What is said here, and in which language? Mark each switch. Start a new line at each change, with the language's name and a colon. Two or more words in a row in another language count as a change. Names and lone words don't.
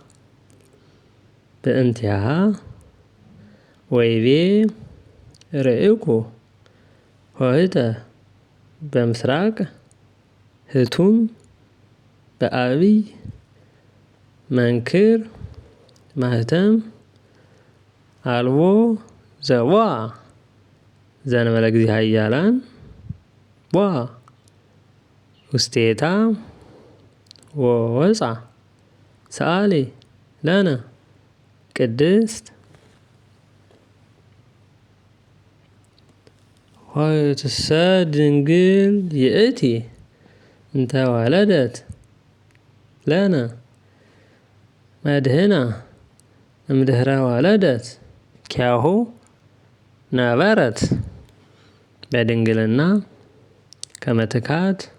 Geez: በእንቲአሃ ወይቤ ርኢኩ ኆኅተ በምስራቅ ህቱም በአቢይ መንክር ማህተም አልቦ ዘቦአ ዘእንበለ እግዚእ ኃያላን ቦአ ውስቴታ ወወፃ ሰአሊ ለነ ቅድስት ኆኅትሰ ድንግል ይእቲ እንተ ወለደት ለነ መድህና እምድኅረ ወለደት ኪያሁ ነበረት በድንግልና ከመ ትካት